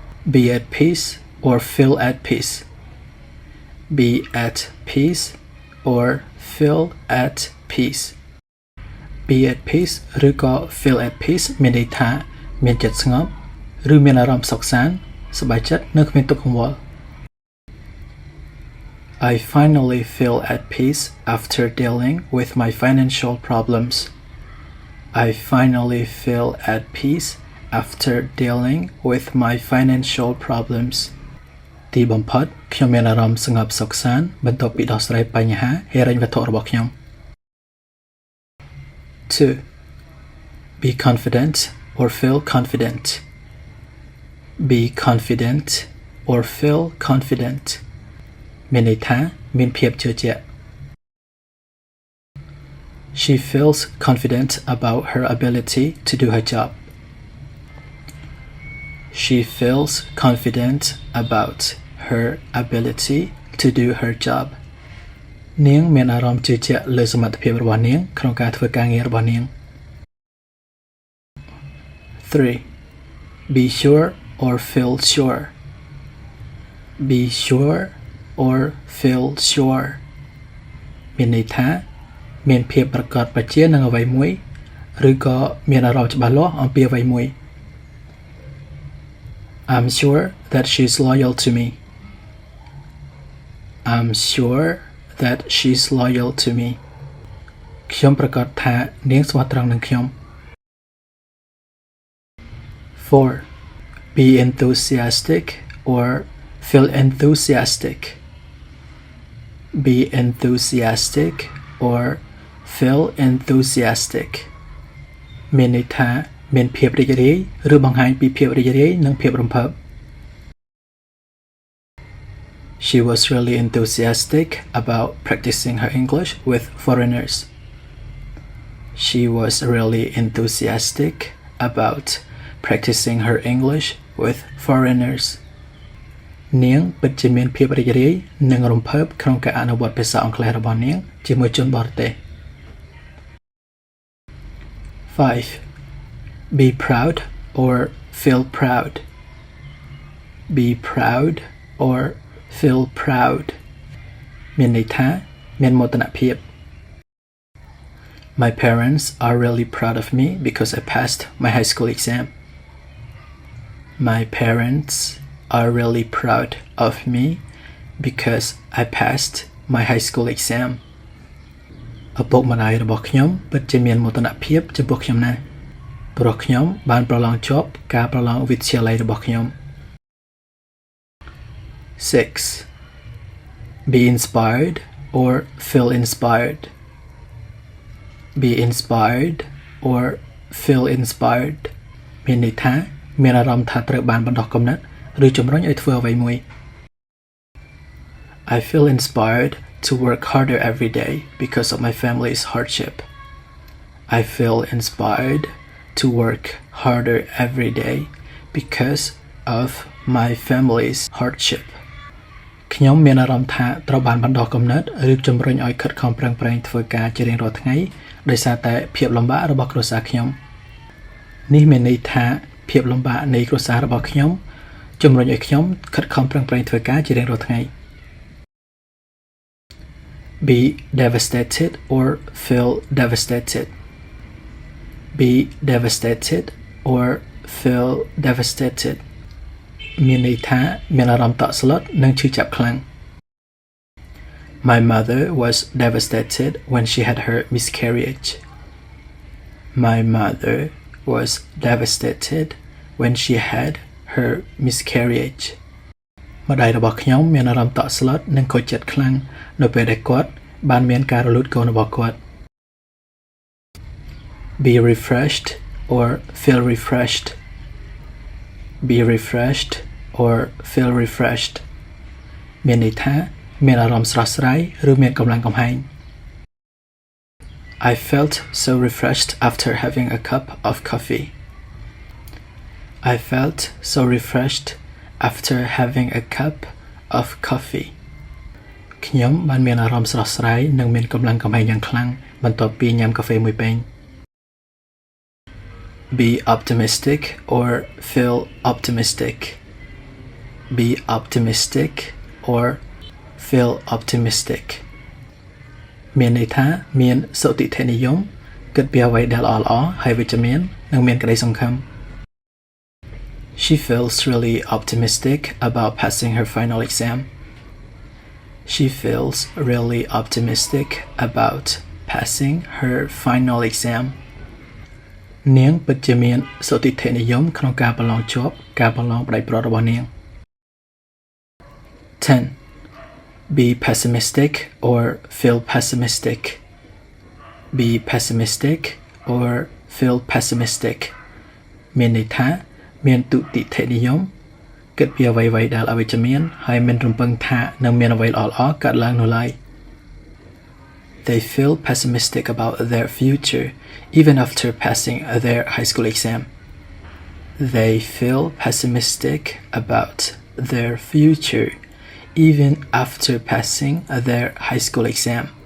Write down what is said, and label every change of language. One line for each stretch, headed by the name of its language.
English: Be at peace or feel at peace. Be at peace or feel at peace. Be at peace
Khmer: ឬក៏
English: feel at peace
Khmer: មានន័យថាមានចិត្តស្ងប់ឬមានអារម្មណ៍សុខសាន្តសប្បាយចិត្តនិងគ្មានទុក្ខកង្វល់
English: I finally feel at peace after dealing with my financial problems. I finally feel at peace after dealing with my financial problems.
Khmer: ទីបំផុតខ្ញុំមានអារម្មណ៍ស្ងប់សុខសាន្តបន្ទាប់ពីដោះស្រាយបញ្ហាហិរញ្ញវត្ថុរបស់ខ្ញុំ 2.
English: Be confident or feel confident. Be confident or feel confident.
Khmer: មានន័យថាមានភាពជឿជាក់
English: She feels confident about her ability to do her job. She feels confident about her ability to do her job.
Khmer: នាងមានអារម្មណ៍ជឿជាក់លើសមត្ថភាពរបស់នាងក្នុងការធ្វើការងាររបស់នាង 3.
English: Be sure or feel sure. Be sure or feel sure.
Khmer: មានន័យថាមានភាពប្រកបប្រជានឹងអ្វីមួយឬក៏មានអារម្មណ៍ច្បាស់លាស់អំពីអ្វីមួយ
English: I'm sure that she's loyal to me. I'm sure that she's loyal to me.
Khmer: ខ្ញុំប្រកាសថានាងស្មោះត្រង់នឹងខ្ញុំ 4.
English: Be enthusiastic or feel enthusiastic. Be enthusiastic or feel enthusiastic.
Khmer: មានន័យថាមានភាពរីករាយឬបង្ហាញពីភាពរីករាយនិងភាពរំភើប
English: She was really enthusiastic about practicing her English with foreigners. She was really enthusiastic about practicing her English with foreigners.
Khmer: នាងពិតជាមានភាពរីករាយនិងរំភើបក្នុងការអនុវត្តភាសាអង់គ្លេសរបស់នាងជាមួយជនបរទេស 5.
English: Be proud or feel proud. Be proud or feel proud.
Khmer: មានន័យថាមានមោទនភាព
English: My parents are really proud of me because I passed my high school exam. My parents are really proud of me because I passed my high school exam.
Khmer: ឪពុកម្ដាយរបស់ខ្ញុំពិតជាមានមោទនភាពចំពោះខ្ញុំណាស់ព្រោះខ្ញុំបានប្រឡងជាប់ការប្រឡងវិទ្យាល័យរបស់ខ្ញុំ 6.
English: Be inspired or feel inspired. Be inspired or feel inspired.
Khmer: មានន័យថាមានអារម្មណ៍ថាត្រូវបានបណ្ដុះគំនិតឬជំរុញឲ្យធ្វើអ្វីមួយ
English: I feel inspired to work harder every day because of my family's hardship. I feel inspired to work harder every day because of my family's hardship.
Khmer: ខ្ញុំមានអារម្មណ៍ថាត្រូវបានបណ្ដុះគំនិតឬជំរុញឲ្យខិតខំប្រឹងប្រែងធ្វើការជារៀងរាល់ថ្ងៃដោយសារតែភាពលំបាករបស់គ្រួសារខ្ញុំនេះមានន័យថាភាពលំបាកនៃគ្រួសាររបស់ខ្ញុំជំរុញឲ្យខ្ញុំខិតខំប្រឹងប្រែងធ្វើការជារៀងរាល់ថ្ងៃ
English: Be devastated or feel devastated. Be devastated or feel devastated.
Khmer: មានន័យថាមានអារម្មណ៍តក់ស្លុតនិងឈឺចាប់ខ្លាំង
English: My mother was devastated when she had her miscarriage. My mother was devastated when she had her miscarriage.
Khmer: ម្ដាយរបស់ខ្ញុំមានអារម្មណ៍តក់ស្លុតនិងខូចចិត្តខ្លាំងនៅពេលដែលគាត់បានមានការរលូតកូនរបស់គាត់
English: Be refreshed or feel refreshed. Be refreshed or feel refreshed.
Khmer: មានន័យថាមានអារម្មណ៍ស្រស់ស្រាយឬមានកម្លាំងកំហែង
English: I felt so refreshed after having a cup of coffee. I felt so refreshed after having a cup of coffee.
Khmer: ខ្ញុំបានមានអារម្មណ៍ស្រស់ស្រាយនិងមានកម្លាំងកំហែងយ៉ាងខ្លាំងបន្ទាប់ពីញ៉ាំកាហ្វេមួយពែង
English: Be optimistic or feel optimistic. Be optimistic or feel optimistic.
Khmer: មានន័យថាមានសុតិធិនិយមគិតពីអ្វីដែលល្អៗហើយវិជ្ជមាននិងមានក្តីសង្ឃឹម
English: She feels really optimistic about passing her final exam. She feels really optimistic about passing her final exam.
Khmer: នាងពិតជាមានសុតិធិនិយមក្នុងការប្រឡងជាប់ការប្រឡងផ្ដាច់ព្រាត់របស់នាង 10.
English: Be pessimistic or feel pessimistic. Be pessimistic or feel pessimistic.
Khmer: មានន័យថាមានទុតិធិនិយមគិតពីអ្វីៗដែលអវិជ្ជមានហើយមិនរំពឹងថានឹងមានអ្វីល្អៗកើតឡើងនោះឡើយ
English: They feel pessimistic about their future even after passing their high school exam. They feel pessimistic about their future even after passing their high school exam.